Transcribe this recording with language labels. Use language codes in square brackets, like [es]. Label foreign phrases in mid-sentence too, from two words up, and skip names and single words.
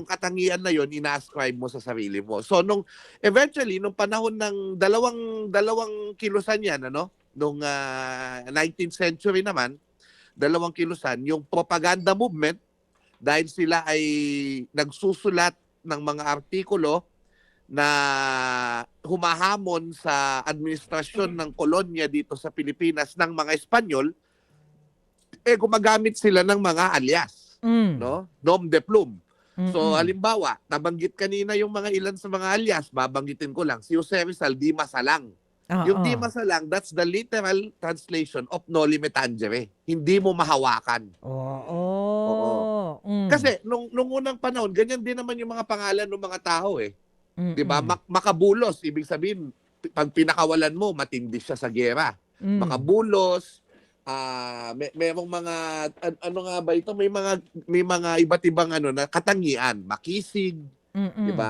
[tl] yung katangian na yon ina-ascribe mo sa sarili mo. So eventually nung panahon ng dalawang kilusan yan, nung [en] 19th century [tl] naman, dalawang kilusan yung [en] propaganda movement [tl] dahil sila ay nagsusulat ng mga artikulo na humahamon sa administrasyon ng kolonya dito sa Pilipinas ng mga Espanyol, gumagamit sila ng mga alias, Mm. no? [fr] Nom de plume. [tl] So Mm-mm. halimbawa, nabanggit kanina yung mga ilan sa mga alias, babanggitin ko lang. Si Jose Rizal, Di Masalang. Yung Di Oo. Masalang, [en] that's the literal translation of Noli Me Tangere. [tl] Hindi mo mahawakan. Oo. Oo. Mm. Kasi nung unang panahon, ganyan din naman yung mga pangalan ng mga tao 'Di ba? Mm. Makabulos, ibig sabihin, pag pinakawalan mo, matindi siya sa giyera. Hmm. Makabulos, merong mga ano nga ba ito, may mga iba't ibang na katangian, makisig, 'di ba?